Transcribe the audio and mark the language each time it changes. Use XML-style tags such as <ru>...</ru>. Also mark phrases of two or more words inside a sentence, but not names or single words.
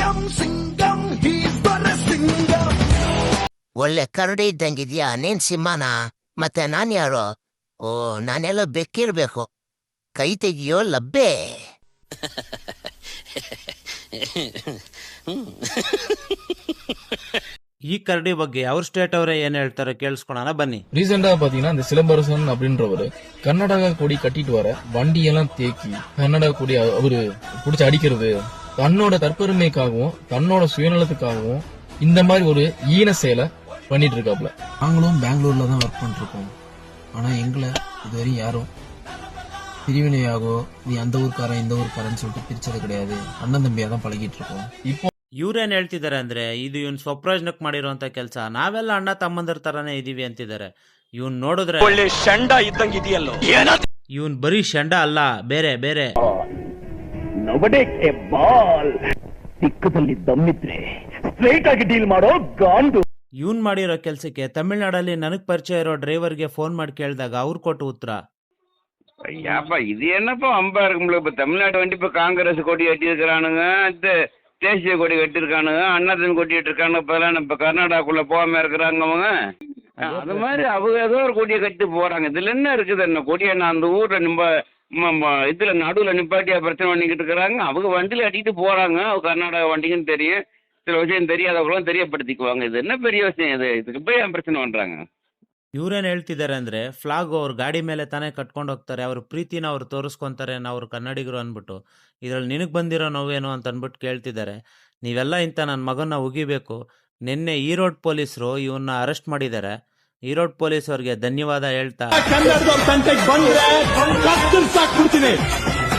<kn>ಒಳ್ಳೆ ಕರಡಿ ಇದ್ದಂಗಿದ್ಯಾ ನೀನ್ ಸಿಂಹನ? ಮತ್ತೆ ನಾನ್ ಯಾರು? ಓ, ನಾನೆಲ್ಲ ಬೆಕ್ಕಿರ್ಬೇಕು. ಕೈ ತೆಗಿಯೋ ಲಬ್ಬೆ. ಈ ಕರಡಿ ಬಗ್ಗೆ ಅವ್ರ ಸ್ಟೇಟ್ ಅವರೇ ಏನ್ ಹೇಳ್ತಾರೆ ಕೇಳಿಸ್ಕೊಳೋಣ ಬನ್ನಿ.</kn> <ta>ரீசெண்டா பாத்தீங்கன்னா இந்த சிலம்பரசன் அப்படின்றவரு கர்நாடகா கொடி கட்டிட்டு வர வண்டியெல்லாம் தேக்கி கர்நாடகா கொடி அவரு பிடிச்சி அடிக்கிறது, தன்னோட தற்பெருமைக்காகவும் தன்னோட சுயநலத்துக்காகவும் இந்த மாதிரி ஒரு ஈன செயலை பண்ணிட்டு இருக்காப்ல. நாங்களும் பெங்களூர்ல தான் ஒர்க் பண்ணிட்டு இருக்கோம். ஆனா எங்களை இதுவரையும் யாரும் பிரிவினையாகோ நீ அந்த ஊர்க்காரன் இந்த ஊர்க்காரன்னு சொல்லிட்டு பிரிச்சது கிடையாது. அண்ணன் தம்பியா தான் பழகிட்டு இருக்கோம். இப்போ</ta> <kn>ಇವ್ರೇನ್ ಹೇಳ್ತಿದ್ದಾರೆ ಅಂದ್ರೆ ಇದು ಇವನ್ ಸ್ವಪ್ರಯೋಜನಕ್ಕೆ ಮಾಡಿರುವಂತ ಕೆಲಸ, ನಾವೆಲ್ಲ ಅಣ್ಣ ತಮ್ಮಂದಿರ ತರಾನೇ ಇದೀವಿ ಅಂತಿದ್ದಾರೆ. ಇವನ್ ನೋಡಿದ್ರೆ ಒಳ್ಳೆ ಶಂಡ ಇದ್ದಂಗೆ ಇದೆಯಲ್ಲೋ. ಇವನ್ ಬರೀ ಶಂಡ ಅಲ್ಲ, ಬೇರೆ ಬೇರೆ ಬಾಲ್ ದಿಕ್ಕದಲ್ಲಿ ದಮ್ಮಿದ್ರೆ ಸ್ಟ್ರೈಟ್ ಆಗಿ ಡೀಲ್ ಮಾಡೋ ಗಾಂಡು. ಇವನ್ ಮಾಡಿರೋ ಕೆಲ್ಸಕ್ಕೆ ತಮಿಳ್ನಾಡಲ್ಲಿ ನನಗ್ ಪರಿಚಯ ಇರೋ ಡ್ರೈವರ್ಗೆ ಫೋನ್ ಮಾಡಿ ಕೇಳಿದಾಗ ಅವ್ರು ಕೊಟ್ಟು ಉತ್ತರ,</kn> <ta>ஐயாப்பா இது என்னப்பா அம்பா இருக்கும்ல. இப்போ தமிழ்நாடு வண்டி இப்போ காங்கிரஸ் கொடி கட்டியிருக்கிறானுங்க, தேசிய கொடி கட்டியிருக்கானுங்க, அண்ணாத்தின் கொட்டிட்டு இருக்கானுங்க. இப்போலாம் இப்போ கர்நாடகாக்குள்ள போகாம இருக்கிறாங்க அவங்க. அது மாதிரி அவங்க ஏதோ ஒரு கொடியை கட்டி போறாங்க. இதுல என்ன இருக்குது? என்ன கொடியை நான் அந்த ஊர்ல இதுல நடுவில் நிப்பாட்டியா பிரச்சனை பண்ணிக்கிட்டு இருக்கிறாங்க. அவங்க வண்டியில கட்டிட்டு போறாங்க. அவங்க கர்நாடகா வண்டிக்குன்னு தெரியும், சில விஷயம் தெரியாதவங்களும் தெரியப்படுத்திக்குவாங்க. இது என்ன பெரிய விஷயம்? இதுக்கு போய் ஏன் பிரச்சனை பண்றாங்க?</ta> <kn>ಇವ್ರೇನ್ ಹೇಳ್ತಿದ್ದಾರೆ ಅಂದ್ರೆ ಫ್ಲಾಗ್ ಅವ್ರ ಗಾಡಿ ಮೇಲೆ ತಾನೇ ಕಟ್ಕೊಂಡು ಹೋಗ್ತಾರೆ, ಅವ್ರ ಪ್ರೀತಿನ ಅವ್ರು ತೋರಿಸ್ಕೊಂತಾರೆ ಅವ್ರು ಕನ್ನಡಿಗರು ಅಂದ್ಬಿಟ್ಟು. ಇದ್ರಲ್ಲಿ ನಿನಗ್ ಬಂದಿರೋ ನೋವೇನು ಅಂತ ಅಂದ್ಬಿಟ್ಟು ಕೇಳ್ತಿದ್ದಾರೆ. ನೀವೆಲ್ಲ ಇಂಥ ನನ್ನ ಮಗನ ಉಗಿಬೇಕು. ನಿನ್ನೆ ಈರೋಡ್ ಪೊಲೀಸರು ಇವನ್ನ ಅರೆಸ್ಟ್ ಮಾಡಿದ್ದಾರೆ. ಈರೋಡ್ ಪೊಲೀಸ್ ಅವ್ರಿಗೆ ಧನ್ಯವಾದ ಹೇಳ್ತಾ</kn>